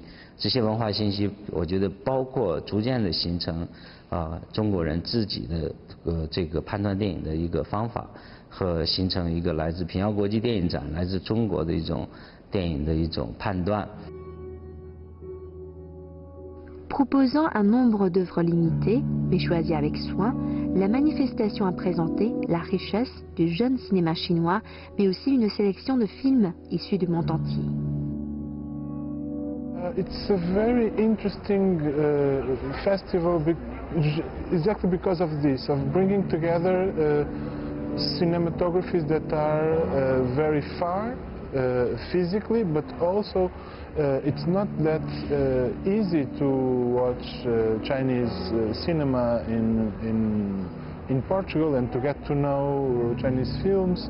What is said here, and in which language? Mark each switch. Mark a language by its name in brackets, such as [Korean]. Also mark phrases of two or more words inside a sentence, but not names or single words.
[Chinese] 这些文化信息，我觉得包括逐渐的形成中国人自己的这个判断电影的一个方法，和形成一个来自平遥国际电影展、来自中国的一种电影的一种判断。 [French] Proposant un nombre d'œuvres limité, mais choisies avec soin, la manifestation a présenté la richesse du jeune cinéma chinois, mais aussi une sélection de films issus du monde entier. [English] It's a very interesting festival exactly because of this, of bringing together cinematographies that are very far physically, but also it's not that easy to watch Chinese cinema in Portugal and to get to know Chinese films.